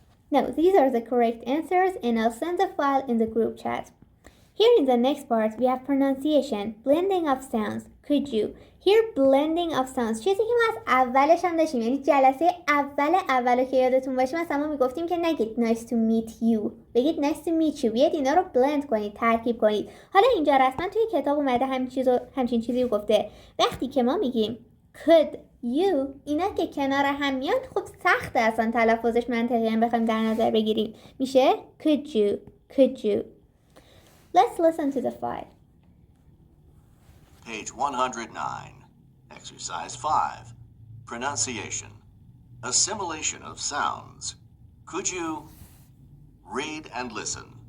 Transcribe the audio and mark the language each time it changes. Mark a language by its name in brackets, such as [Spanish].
[English] Now, these are the correct answers, and I'll send the file in the group chat. Here in the next part, we have pronunciation, blending of sounds. Could you? Here, blending of sounds. [Persian] چیزی که ما از اولش هم داشتیم، یعنی جلسه اول که یادتون باشه، مثلا ما میگفتیم که نگید [English] nice to meet you، [Persian] بگید nice to meet you. بیاید اینا رو blend کنید، ترکیب کنید. حالا اینجا رسما توی کتاب اومده همچین چیزی رو گفته. وقتی که ما میگیم could you، اینا که کنار هم میان، خب سخته اصلا تلفظش منطقی هم بخوایم در نظر بگیریم. میشه could you. [English] Let's listen to the file. Page 109. Exercise 5. Pronunciation. Assimilation of sounds. Could you read and listen?